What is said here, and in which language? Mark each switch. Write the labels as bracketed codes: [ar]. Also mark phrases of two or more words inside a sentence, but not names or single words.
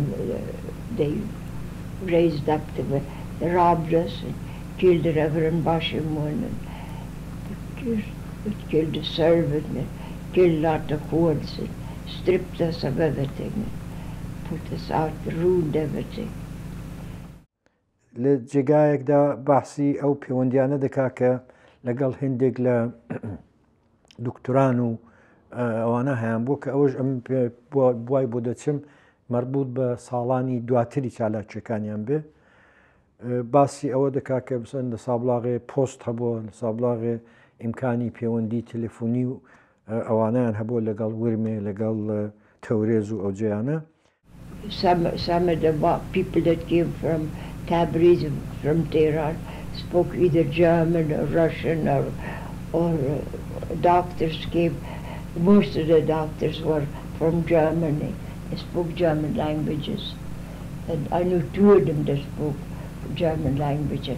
[en] They raised up the robbed us and killed the Reverend Bashimun, and killed the servant, and killed a lot of Kurds, and stripped us of everything, and put us out, ruined everything. [ckb] لە جێگایەکدا باسی ئەو پەیوەندیانە دەکا کە لەگەڵ هێندێک لە دکتۆران و ئەوانە هەیان بوو کە ئەوەش ئەم بوای بۆ دەچم مربوط بە ساڵانی دواتری چالاکیەکانیان بێ باسی ئەوە دەکا کە بسەن لە سابلاغێ پۆست هەبووە لە سابلاغێ ئیمکانی پەیوەندی تەلەفۆنی و ئەوانیان هەبووە لەگەڵ ورمێ لەگەڵ تەورێز و ئەو جێیانە. [en] Some of the people that came from Tabriz, from Tehran, spoke either German or Russian or doctors came. Most of the doctors were from Germany. They spoke German languages. And I knew two of them that spoke German languages.